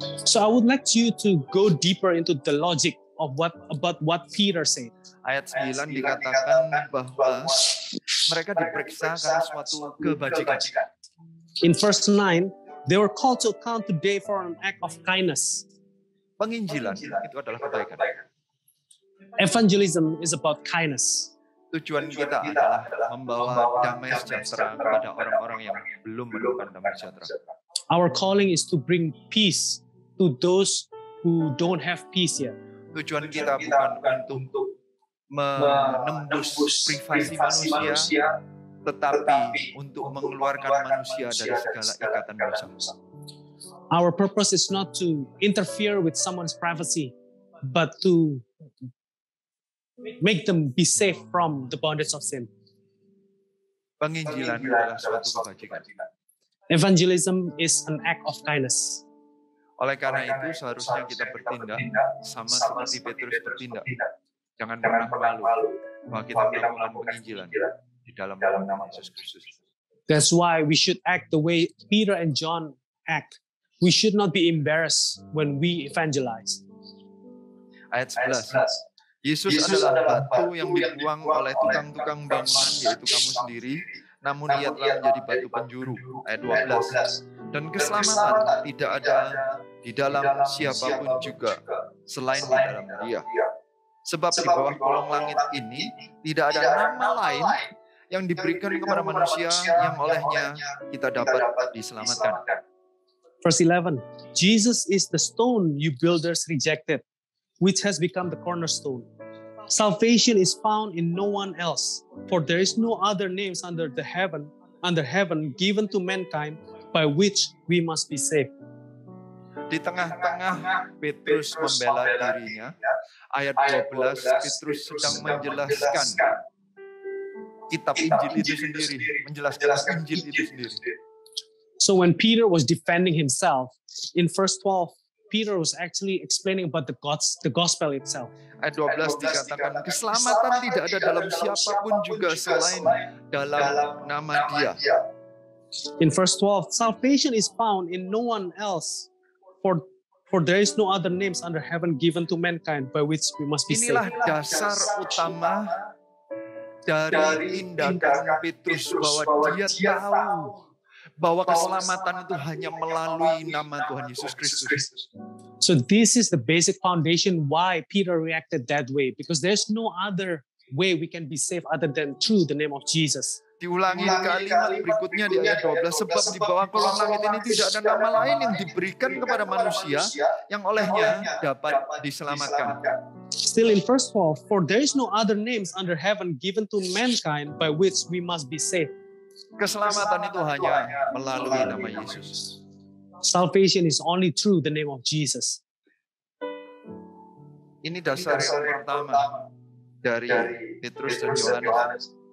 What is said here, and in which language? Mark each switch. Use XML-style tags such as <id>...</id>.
<en>So I would like you to go deeper into the logic of what Peter said.</en> <id>Ayat 9 dikatakan bahwa mereka diperiksa karena suatu kebajikan.</id> <en>In verse 9, they were called to account today for an act of kindness.</en> <id>Penginjilan itu adalah kebaikan.</id> <en>Evangelism is about kindness.</en> <id>Tujuan kita adalah membawa damai sejahtera kepada orang-orang yang belum menemukan damai sejahtera.</id> <en>Our calling is to bring peace to those who don't have peace yet.</en> <id>Tujuan kita bukan untuk menembus privasi manusia, tetapi untuk mengeluarkan manusia dari segala ikatan dosa.</id> <en>Our purpose is not to interfere with someone's privacy, but to make them be safe from the bondage of sin.</en> <id>Penginjilan adalah suatu kebajikan.</id> <en>Evangelism is an act of kindness.</en> <id>Oleh karena itu seharusnya kita bertindak sama seperti Petrus bertindak. Jangan pernah malu bahwa kita melakukan penginjilan di dalam nama Yesus Kristus.</id> <en>That's why we should act the way Peter and John act. We should not be embarrassed when we evangelize.</en> <id>Ayat 11. Yesus adalah batu yang dibuang oleh tukang-tukang bangunan, yaitu kamu sendiri, namun ia telah menjadi batu penjuru. Ayat 12. Dan keselamatan tidak ada di dalam siapapun juga selain di dalam Dia. Sebab di bawah kolong langit ini tidak ada nama lain yang diberikan kepada manusia yang olehnya kita dapat diselamatkan.</id> <en>Verse 11. Jesus is the stone you builders rejected, which has become the cornerstone. Salvation is found in no one else, for there is no other names under heaven given to mankind by which we must be saved.</en> <id>Di tengah-tengah Petrus membela dirinya, ayat 12 Petrus sedang menjelaskan kitab Injil itu sendiri, menjelaskan Injil itu sendiri.</id> <en>So when Peter was defending himself, in verse 12, Peter was actually explaining about the gospel itself.</en> <id>Ayat 12 dikatakan, keselamatan tidak ada dalam siapapun juga selain dalam nama Dia.</id> <en>In verse 12, salvation is found in no one else, for there is no other names under heaven given to mankind by which we must be saved.</en> <id>Inilah dasar utama dari tindakan Petrus, bahwa dia tahu bahwa keselamatan itu hanya melalui nama Tuhan Yesus Kristus.</id> <en>So this is the basic foundation why Peter reacted that way, because there's no other way we can be saved other than through the name of Jesus.</en> <id>Diulangi kalimat berikutnya di ayat 12, sebab di bawah kolong langit ini tidak ada nama lain yang diberikan kepada manusia yang olehnya dapat diselamatkan.</id> <en>Still in verse 12, for there is no other names under heaven given to mankind by which we must be saved.</en> <id>Keselamatan itu hanya melalui nama Yesus.</id> <en>Salvation is only through the name of Jesus.</en> <id>Ini dasar yang pertama dari Petrus dan Yohanes.</id>